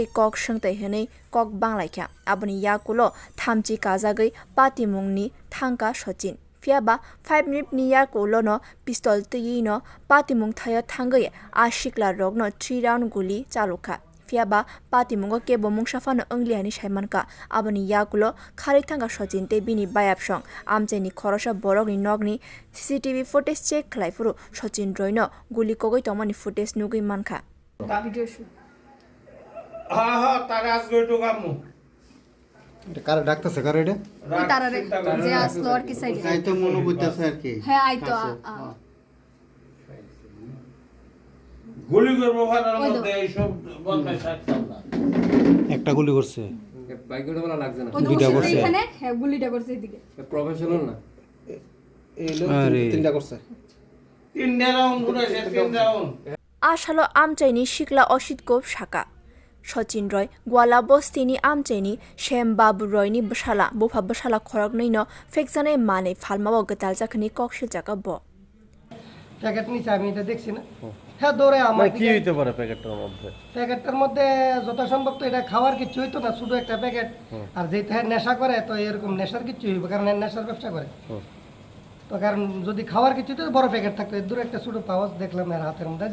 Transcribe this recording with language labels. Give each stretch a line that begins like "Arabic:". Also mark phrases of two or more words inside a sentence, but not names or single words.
Kok Borok: kok sengtai henei kok banglaikha aboni yagulo thamchi kajagai Patimungni thangka Sachin Fiaba 5 minute ni yagulo no pistol tui no Patimung thaya thangai ashikla rok no 3 round guli chalukha Fiaba Patimungo kebo mungsafano angliani shaimanka aboni yagulo khari thanga Sachin te bini bayap song amchai ni khorosa borok ni nogni
English: CCTV footage check
Kok Borok: khlaifuru Sachin Roy no guli kogoi tomani footage nugui mankha
English: video shoot
Bangla: তারা আজকে একটু কামু এটা কার ডাকতেছে কার এটা ওই তারারে যে আসলো আর কি সাইডে তাই তো মনে করতেছে আর কি হ্যাঁ আইতো গুলি করবো ফাটার মধ্যে এইসব বদমাইশ থাকতাম না একটা গুলি করছে বাইকটা ভালো লাগছে না দুইটা করছে এখানে হ্যাঁ গুলিটা করছে এদিকে প্রফেশনাল না এই লোক তিনটা করছে তিনটা রাউন্ড ঘুরেছে তিন রাউন্ড
Kok Borok: ashalo amchai ni shikla oshit gop shaka Sachin Roy gwala bosti ni amchai ni Shyambabu Roy ni bshala bofa bshala khorok nei no fekjane mane phalmao gatal jakhni kokshil jaka bo
Bangla: প্যাকেট নিচে আমি এটা দেখছি না হ্যাঁ দৌড়ে আমার কি হইতে পারে প্যাকেটটার মধ্যে যত সম্ভব তো এটা খাওয়ার কিছু হইতো না শুধু একটা প্যাকেট আর যেটা নেশা করে তো এরকম নেশার কিছু হইবে কারণ নেশার ব্যবসা করে তো কারণ যদি খাওয়ার কিছু তো বড় প্যাকেট থাকতো দূরে একটা ছোট পাওয়াজ দেখলাম এর হাতের মধ্যে